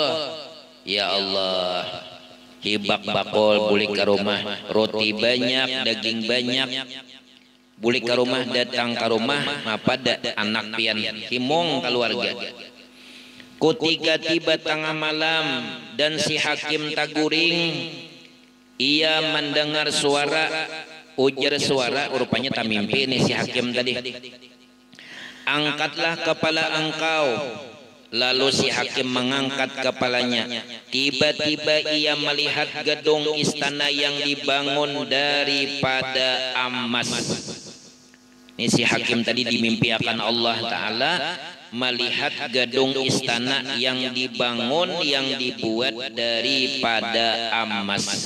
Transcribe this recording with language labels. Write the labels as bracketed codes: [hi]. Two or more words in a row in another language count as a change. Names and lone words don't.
[bjn] Ya Allah, hibak bakul bulik ke rumah, roti banyak, daging banyak, bulik ke rumah, datang ke rumah, pada anak pian himong keluarga. [id] Ketika tiba tengah malam dan si hakim taguring, ia mendengar suara, ujar suara, rupanya tak mimpi nih si hakim tadi. Angkatlah kepala engkau. Lalu si hakim mengangkat kepalanya. Tiba-tiba ia melihat gedung istana yang dibangun daripada emas. Ini si hakim tadi dimimpi akan Allah Ta'ala melihat gedung istana yang dibangun, yang dibuat daripada emas.